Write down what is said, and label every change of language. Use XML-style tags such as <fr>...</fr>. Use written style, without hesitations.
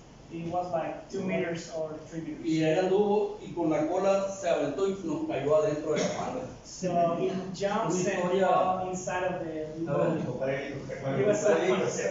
<en>It was like 2 meters or 3 meters.</en> <es>Y él anduvo y con la cola se aventó y nos cayó adentro de la manga.</es> <en>So it jumps and</en> <es>Historia.</es> <en>fell inside of the It was so funny.</en>